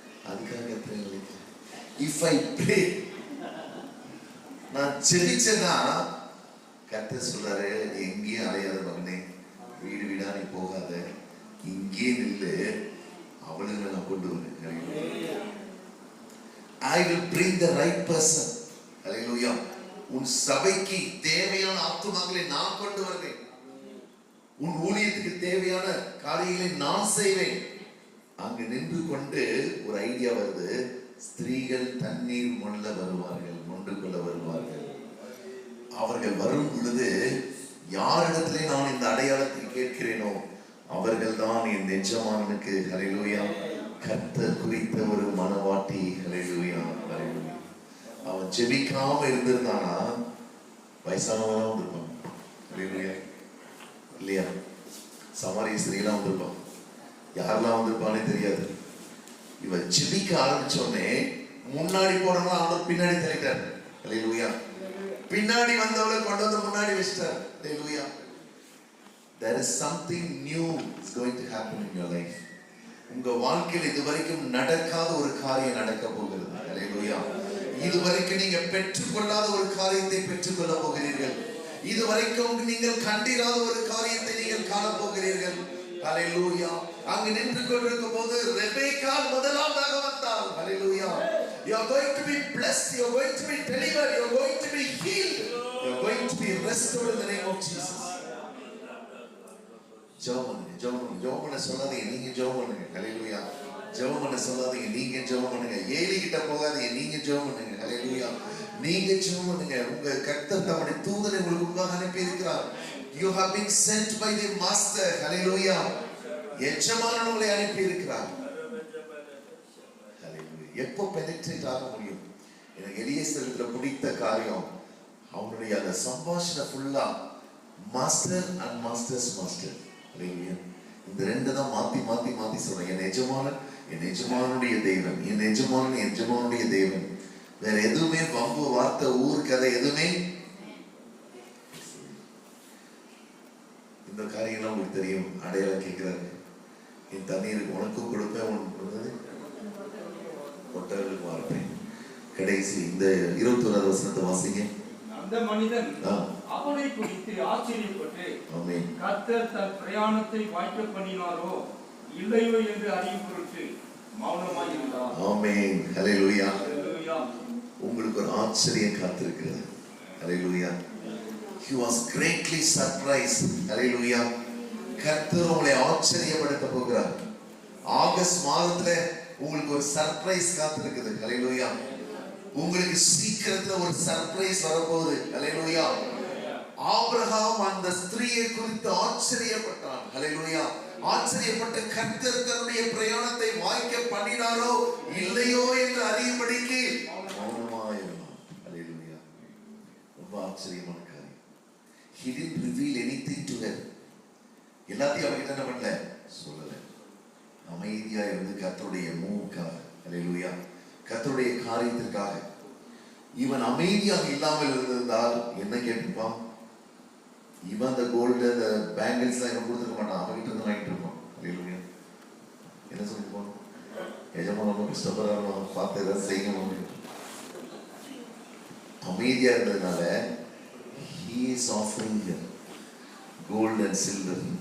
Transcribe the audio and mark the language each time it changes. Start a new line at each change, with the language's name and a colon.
Tamil: அதுக்காக
English: if I pray,
Tamil: நான் ஜெபிச்சேன்னா கர்த்தர் சொல்றாரு, நீ எங்கேயும் அலையாத மகனே, வீடு வீடா நீ போகாத, இங்கே நில்லு, அவளுங்களை நான் கொண்டு வரேன்.
English: I will bring the right person. Hallelujah.
Tamil: உன் சபைக்கு தேவையான ஆத்துமாக்களை நான் கொண்டு வருவேன். உன் ஊழியத்துக்கு தேவையான காரியங்களை நான் செய்வேன். அங்கு நின்று கொண்டு ஒரு ஐடியா வருது, ஸ்திரீகள் தண்ணீர் மொண்டு கொள்ள வருவார்கள். அவர்கள் வரும் பொழுது யாரிடத்திலே நான் இந்த அடையாளத்தை கேட்கிறேனோ அவர்கள் தான் என் எஜமானனுக்கு ஹல்லேலூயா கர்த்தர் குறித்த ஒரு மனவாட்டி. ஹல்லேலூயா. அவன் ஜெபிக்காம இருந்திருந்தானா வயசானவன் வந்திருப்பான். ஹல்லேலூயா. இல்லையா? சமாரிய ஸ்திரீலாம் வந்திருப்பான். யாரெல்லாம் வந்திருப்பானே தெரியாது. இவன் ஜெபிக்க ஆரம்பிச்சோடனே முன்னாடி போறவங்க ஆண்டவர் பின்னாடி தள்ளிட்டார். ஹல்லேலூயா. பின்னாடி வந்தவளை கொண்டு வந்து முன்னாடி வச்சிட்டார். ஹல்லேலூயா.
English: There is something new is going to happen in your life.
Tamil: உங்க வாழ்க்கையில் இதுவரைக்கும் நடக்காத ஒரு காரியம் நடக்க போகிறது. ஹல்லேலூயா. இதுவரைக்கும் நீங்க பெற்றுக்கொள்ளாத ஒரு காரியத்தை பெற்றுக்கொள்ள போகிறீர்கள். இதுவரைக்கும் நீங்கள் கண்டிராத ஒரு காரியத்தை நீங்கள் காண போகிறீர்கள். ஹல்லேலூயா. அங்கு நின்று கொண்டிருக்கும் போது ரெபெக்கா முதலாவதாக வந்தாள். ஹல்லேலூயா.
English: You are going to be blessed, you are going to be delivered, you are going to be healed, you are going to be restored in the name of Jesus.
Tamil: ஜெபம் பண்ண சொல்லாதீங்க, நீங்க ஜெபம் பண்ணுங்க. ஹல்லேலூயா. ஜெபம் பண்ண சொல்லாதீங்க, நீங்க ஜெபம் பண்ணுங்க. ஏலி கிட்ட போகாதீங்க, நீங்க ஜெபம் பண்ணுங்க. ஹல்லேலூயா. நீங்க ஜெபம் பண்ணுங்க. உங்க கர்த்தர் தம்முடைய தூதனை உங்களுக்கு முன்பாக அனுப்பி இருக்கிறார்.
English: You have been sent by the master.
Tamil: ஹல்லேலூயா. எஜமானன் உங்களை அனுப்பி இருக்கிறார். ஹல்லேலூயா. எப்போ பெனிட்ரேட் ஆக முடியும்? எனக்கு எலியேசர்ல பிடித்த காரியம் அவனுடைய அந்த சம்பாஷணை ஃபுல்லா மாஸ்டர் அண்ட் மாஸ்டர்ஸ் மாஸ்டர். இந்த ரெண்டு தான் மாத்தி சொல்றேன். என் எஜமானுடைய தேவன், என் எஜமானுடைய தேவன். வேற எதுவுமே வம்பு வார்த்தை ஊர் கதை எதுவுமே. இந்த காரியம்லாம் உங்களுக்கு தெரியும். அடையாளம் கேட்கிறாரு, என் தண்ணீருக்கு உனக்கும் கொடுப்பேன், உனக்கு ஒட்டர்களுக்கு வார்ப்பேன். கடைசி இந்த 21வது வசனத்தை வாசிங்க. அந்த மனிதன் அவனை குறித்து ஆச்சரியப்பட்டு, கர்த்தர் தன் பிரயாணத்தை வாய்க்க பண்ணினாரோ இல்லையோ என்று அறியும் பொருட்டு மௌனமாய் இருந்தார். ஆமென். ஹல்லேலூயா. உங்களுக்கு ஒரு ஆச்சரியம் காத்திருக்கிறது. ஹல்லேலூயா.
English: He was greatly surprised. Hallelujah.
Tamil: கர்த்தர் உங்களை ஆச்சரியப்படுத்த போகிறார். ஆகஸ்ட் மாதத்துல உங்களுக்கு ஒரு சர்ப்ரைஸ் காத்திருக்குது. ஹalleluya. உங்களுக்கு சீக்கிரத்துல ஒரு சர்ப்ரைஸ் வரப்போகுது. ஹalleluya. ஆபிரகாம் அந்த ஸ்திரீயை குறித்து ஆச்சரியப்பட்டான். ஹalleluya. ஆச்சரியப்பட்ட கர்த்தர் தன்னுடைய பிரயாணத்தை வாய்க்க பண்ணினாரோ இல்லையோ என்று அறியும்படிக்கு மௌனமாயிருந்தான். ஹalleluya. ரொம்ப ஆச்சரியமான காரியம்.
English: He didn't reveal anything to her.
Tamil: எல்லாத்தையும் அவர்கிட்ட என்ன பண்ணல, சொல்லல. அமைதியா இருந்து கர்த்தருடைய மூவுக்காக, ஹalleluya, கர்த்தருடைய காரியத்திற்காக. இவன் அமைதியாக இல்லாமல் இருந்திருந்தால் என்ன கேட்டிருப்பான்? இவன் அந்த கோல்டு அந்த பேங்கிள்ஸ் எல்லாம் இவன் கொடுத்துருக்க மாட்டான், அவன்கிட்ட இருந்து வாங்கிட்டு இருப்பான். ஹalleluya. என்ன சொல்லிருப்பான்? எஜமான் ரொம்ப கஷ்டப்படுறாங்க, பார்த்து ஏதாவது செய்யணும். அமைதியா இருந்ததுனால
English: he is offering her gold and silver.